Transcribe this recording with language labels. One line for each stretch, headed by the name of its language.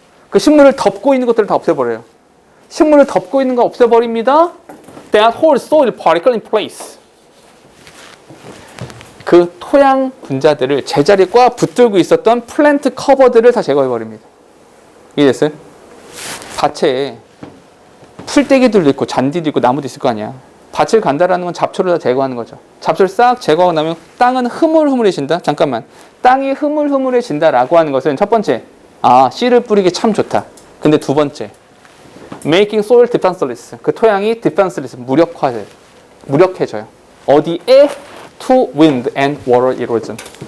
Korean: 그 식물을 덮고 있는 것들을 다 없애버려요. 식물을 덮고 있는 거 없애버립니다.
English: That holds soil particle in place.
Korean: 그 토양 분자들을 제자리에 꽉 붙들고 있었던 플랜트 커버들을 다 제거해버립니다. 이해됐어요? 밭에 풀떼기들도 있고 잔디도 있고 나무도 있을 거 아니야. 밭을 간다라는 건 잡초를 다 제거하는 거죠. 잡초를 싹 제거하고 나면 땅은 흐물흐물해진다. 잠깐만. 땅이 흐물흐물해진다라고 하는 것은 첫 번째, 씨를 뿌리기 참 좋다. 근데 두 번째,
English: making soil defenseless.
Korean: 그 토양이 defenseless, 무력해져요. 어디에?
English: To wind and water erosion.